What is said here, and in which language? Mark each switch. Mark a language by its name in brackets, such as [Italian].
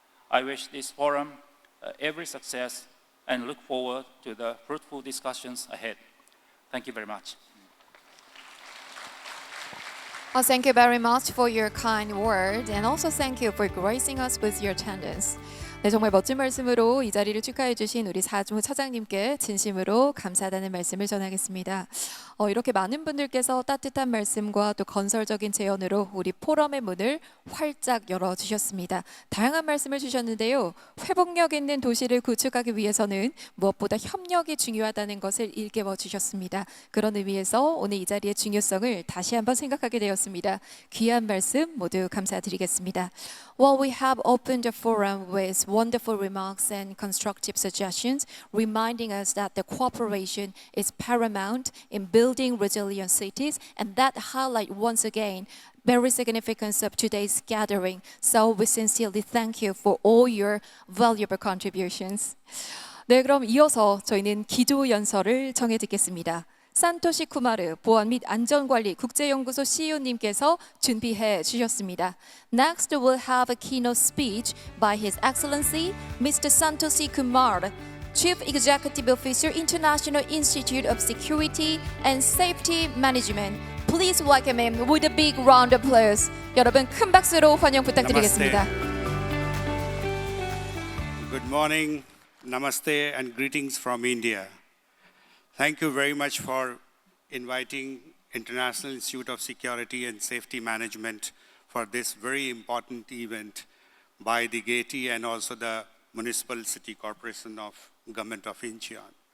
[English] I wish this forum every success and look forward to the fruitful discussions ahead. Thank you very much. Thank you very much for your kind word, and also thank you for gracing us with your attendance. [Korean] 네, 정말 멋진 말씀으로 이 자리를 축하해 주신 우리 사무 차장님께 진심으로 감사하다는 말씀을 전하겠습니다. 이렇게 많은 분들께서 따뜻한 말씀과 또 건설적인 제언으로 우리 포럼의 문을 활짝 열어주셨습니다. 다양한 말씀을 주셨는데요. 회복력 있는 도시를 구축하기 위해서는 무엇보다 협력이 중요하다는 것을 일깨워 주셨습니다. 그런 의미에서 오늘 이 자리의 중요성을 다시 한번 생각하게 되었습니다. 귀한 말씀 모두 감사드리겠습니다. [English] Well, we have opened the forum with wonderful remarks and constructive suggestions, reminding us that the cooperation is paramount in building resilient cities, and that highlight once again very significance of today's gathering. So we sincerely thank you for all your valuable contributions. [Korean] 네, 그럼 이어서 저희는 기도 연설을 정해 듣겠습니다. 산토시 쿠마르 보안 및 안전관리 국제연구소 CEO님께서 준비해 주셨습니다. [English] Next, we'll have a keynote speech by His Excellency Mr. Santoshi Kumar, Chief Executive Officer, International Institute of Security and Safety Management. Please welcome him with a big round of applause. [Korean] 여러분 큰 박수로 환영 부탁드리겠습니다. [English] Good morning, namaste and greetings from India. Thank you very much for inviting International Institute of Security and Safety Management for this very important event by the Gaiety and also the Municipal City Corporation of Government of Incheon.